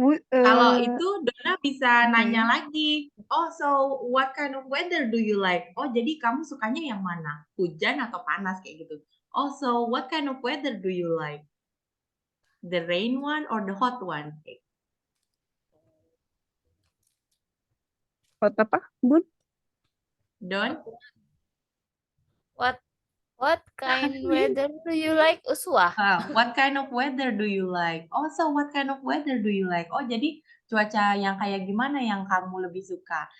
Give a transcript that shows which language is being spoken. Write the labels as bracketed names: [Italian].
[Indonesian] Kalau itu Dona bisa nanya lagi. [English] Oh, so what kind of weather do you like? [Indonesian] Oh, jadi kamu sukanya yang mana? Hujan atau panas kayak gitu. [English] Oh, so what kind of weather do you like? The rain one or the hot one? [Indonesian] Hot apa, Bun? Don? [English] What kind weather do you like, Uswa? What kind of weather do you like? Oh, so what kind of weather do you like? [Indonesian] Oh, jadi cuaca yang kayak gimana yang kamu lebih suka?